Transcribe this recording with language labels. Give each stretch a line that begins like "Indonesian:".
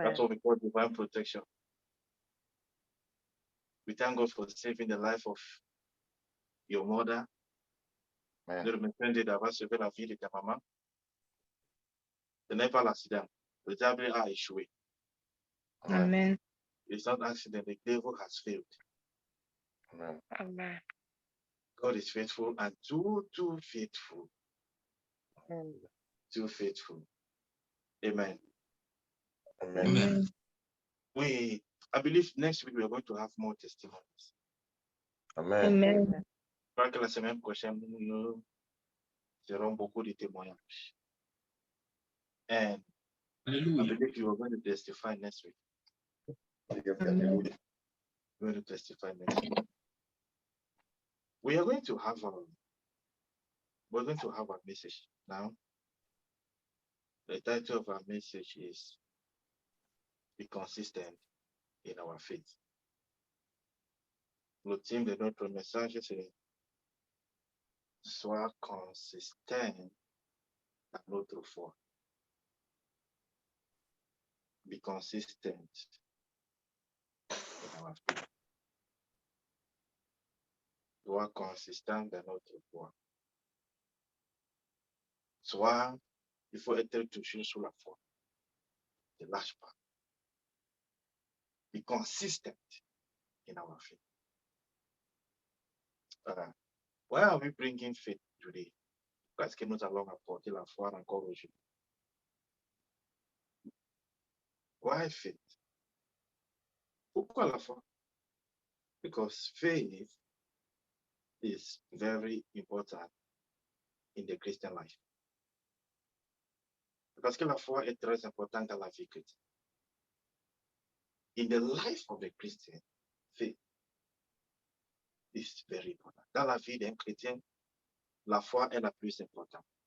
English: That's what we call divine protection. We thank God for saving the life of your mother.
French: De remercier d'avoir sauvé la vie de ta maman. Ce n'est pas l'accident. Le diable a échoué. Amen.
English: It's not accident. The devil has failed. Amen. Amen. God is faithful and too faithful. Amen. Too faithful. Amen. Amen. Amen. I believe next week we are going to have more testimonies. Amen. Amen.
French: Je crois que la semaine prochaine, nous aurons beaucoup de témoignages. And
English: I Alléluia. believe you are going to testify next week. Amen. We're going to testify next week. We're going to have a message now. The title of our message is Be Consistent in Our Faith.
French: Le thème de notre message, c'est Sois consistant dans notre foi.
English: Be consistent in our faith.
French: Sois consistant dans notre foi. Soit, il faut être toujours sur la foi. Ne lâche pas.
English: Be consistent in our faith. Why are we bringing faith today?
French: Parce que nous allons apporter la foi encore aujourd'hui.
English: Why faith?
French: Pourquoi la foi?
English: Because faith is very important in the Christian life.
French: Parce que la foi est très importante dans la vie chrétienne.
English: In the life of the Christian, faith is very important.
French: Dans la vie d'un chrétien, la foi est la plus importante.